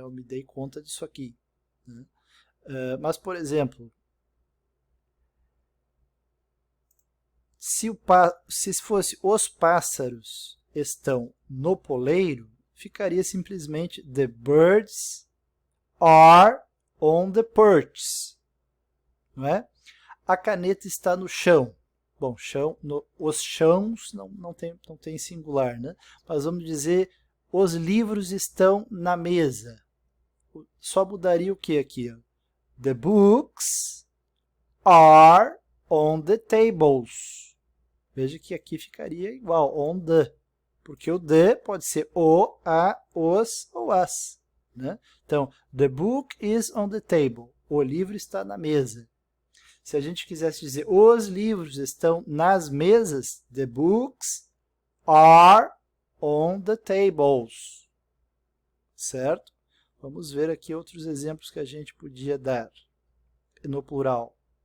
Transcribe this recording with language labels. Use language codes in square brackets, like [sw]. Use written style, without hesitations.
[pt] Eu me dei conta disso aqui. Né? Mas, por exemplo, se fosse os pássaros estão no poleiro, ficaria simplesmente [en] the birds are on the perch. [pt] Não é? A caneta está no chão. Bom, chão, os chãos não tem singular, né? Mas vamos dizer, os livros estão na mesa. Só mudaria o que aqui? Ó? [en] The books are on the tables. [pt] Veja que aqui ficaria igual, on the. Porque o the pode ser o, a, os ou as. né? [en] Então, the book is on the table. [pt] O livro está na mesa. Se a gente quisesse dizer os livros estão nas mesas, [en] the books are on the tables. [pt] Certo? Vamos ver aqui outros exemplos que a gente podia dar no plural.